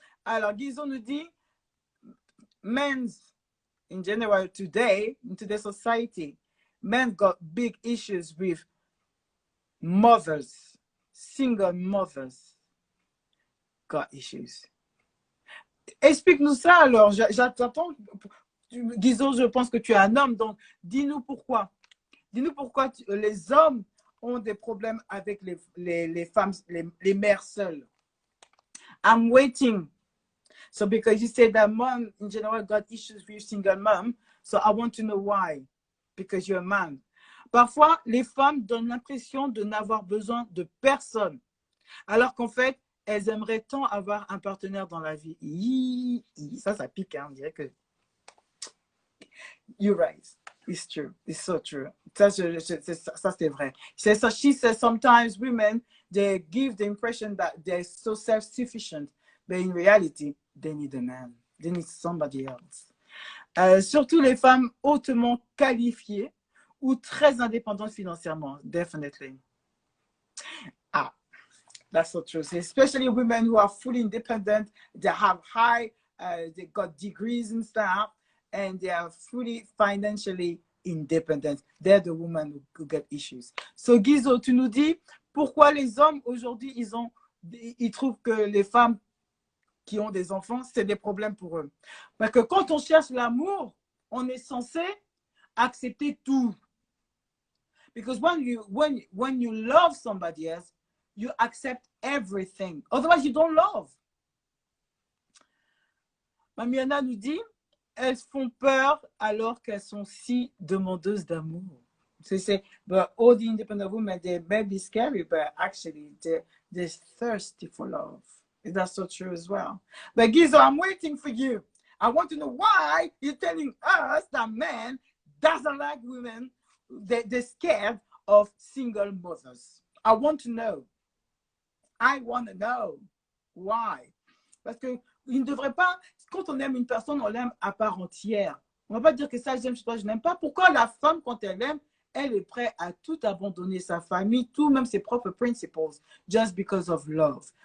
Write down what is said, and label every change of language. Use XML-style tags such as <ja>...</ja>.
<fr>Alors, Guizot nous dit,</fr> <en>men's, in general, today, in today's society, men got big issues with mothers, single mothers got issues.</en> <fr>Explique-nous ça alors, j'attends. Guizot, je pense que tu es un homme, donc dis-nous pourquoi. Dis-nous pourquoi les hommes ont des problèmes avec les femmes, les mères seules.</fr> <en>I'm waiting. So because you said that mom in general got issues with single mom, so I want to know why. Because you're a man.</en> <fr>Parfois, les femmes donnent l'impression de n'avoir besoin de personne, alors qu'en fait, elles aimeraient tant avoir un partenaire dans la vie. Ça pique, hein, on dirait que...</fr> <en>You're right. It's true. It's so true.</en> <fr>Ça, c'est vrai.</fr> <en>So she says sometimes women, they give the impression that they're so self-sufficient, but in reality, they need a man. They need somebody else.</en> <fr>Surtout les femmes hautement qualifiées ou très indépendantes financièrement.</fr> <en>Definitely. Ah, that's so true. So especially women who are fully independent, they have they got degrees and stuff, and they are fully financially independent. They're the women who get issues.</en> <fr>So Guizot, tu nous dis pourquoi les hommes aujourd'hui, ils trouvent que les femmes qui ont des enfants, c'est des problèmes pour eux. Parce que quand on cherche l'amour, on est censé accepter tout.</fr> <en>Because when you love somebody else, you accept everything. Otherwise, you don't love.</en> <fr>Mamiana nous dit, elles font peur alors qu'elles sont si demandeuses d'amour.</fr> <en>But all the independent women, they may be scary, but actually, they're thirsty for love. That's so true as well. But Gizo, I'm waiting for you. I want to know why you're telling us that men doesn't like women. They're scared of single mothers. I want to know. I want to know why.</en> <fr>Parce que il ne devrait pas, quand on aime une personne, on l'aime à part entière. On ne va pas dire que ça, j'aime chez toi, je n'aime pas. Pourquoi la femme, quand elle aime, elle est prête à tout abandonner, sa famille, tout, même ses propres principles,</fr> <en>just because of love?</en>